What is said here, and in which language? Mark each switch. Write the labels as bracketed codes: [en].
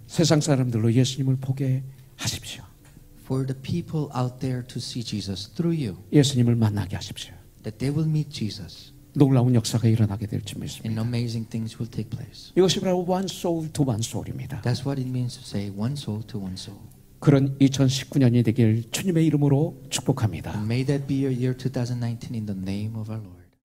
[ko] 세상 사람들로 예수님을 보게 하십시오. [en] For the people out there to see Jesus through you, [ko] 예수님을 만나게 하십시오. [en] that they will meet Jesus, [ko] 놀라운 역사가 일어나게 될 줄 [en] and [ko] 믿습니다. [en] amazing things will take place. [ko] 이것이 바로 [en] one soul to one soul [ko] 입니다. [en] That's what it means to say one soul to one soul. [ko] 그런 2019년이 되길 주님의 이름으로 축복합니다. [en] And may that be your year 2019 in the name of our Lord.